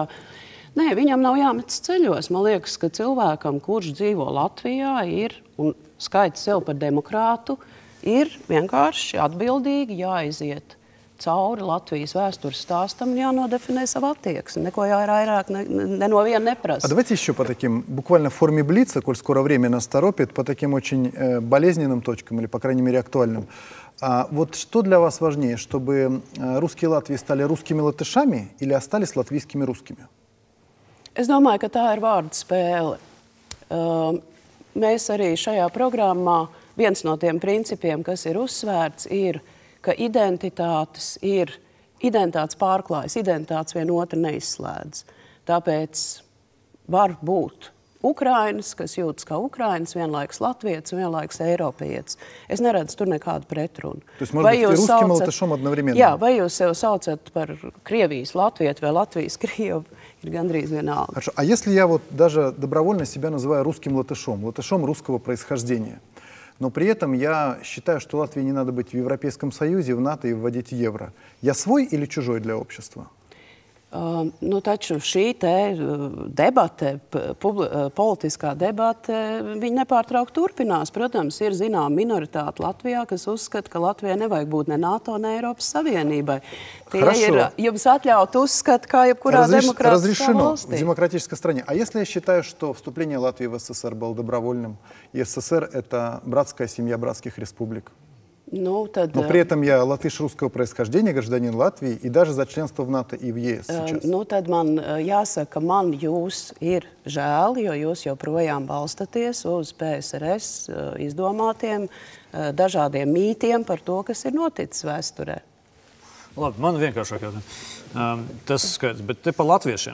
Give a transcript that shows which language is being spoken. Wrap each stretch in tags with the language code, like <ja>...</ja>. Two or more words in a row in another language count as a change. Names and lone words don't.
<lv>Nē, viņam nav jāmetas ceļos. Man liekas, ka cilvēkam, kurš dzīvo Latvijā, ir un skaita sev par demokrātu, ir vienkārši atbildīgi jāiziet cauri Латвijas vēstures stāstam un jānodefinē savu attieksmi. Neko vairāk ne no viena neprasa.</lv> <ru>А давайте еще по таким, буквально в форме блица, коль скоро время нас торопит, по таким очень болезненным точкам или, по крайней мере, актуальным. Вот что для вас важнее, чтобы русские Латвии стали русскими латышами или остались латвийскими русскими?</ru> <lv>Es domāju, ka tā ir vārdu spēle. Mēs arī šajā programmā viens no tiem principiem, kas ir uzsvērts, ir, ka identitātes pārklājas, identitātes vienotru neizslēdz. Tāpēc var būt Ukrainas, kas jūtas kā Ukrainas, vienlaikus latvietis un vienlaikus eiropietis. Es neredzu tur nekādu pretrunu. Vai jūs sev saucat par Krievijas latvieti vai Latvijas krievu, ir gandrīz vienalga.</lv> <ru>Хорошо. А если я вот даже добровольно себя называю русским латышом русского происхождения, но при этом я считаю, что Латвии не надо быть в Европейском Союзе, в НАТО и вводить евро. Я свой или чужой для общества?</ru> <lv>Taču šī debate, politiskā debate, viņa nepārtraukti turpinās. Protams, ir zinām minoritāte Latvijā, kas uzskata, ka Latvijai nevajag būt ne NATO, ne Eiropas Savienībai. Tie ir jums atļaut uzskat, kā jebkurā демократической</lv> <ru>в демократической стране. А если я считаю, что вступление Латвии в СССР было добровольным, и СССР — это братская семья братских республик? Но при этом я латыш русского происхождения, гражданин Латвии, и даже за членство в НАТО и в ЕС сейчас.</ru> <lv>Tad man jāsaka, man jūs ir žēl, jo jūs joprojām balstaties uz PSRS izdomātiem dažādiem mītiem par to, kas ir noticis vēsturē. Labi, man vienkāršāk jautājums. Tas skaidrs, bet te par latviešiem.</lv>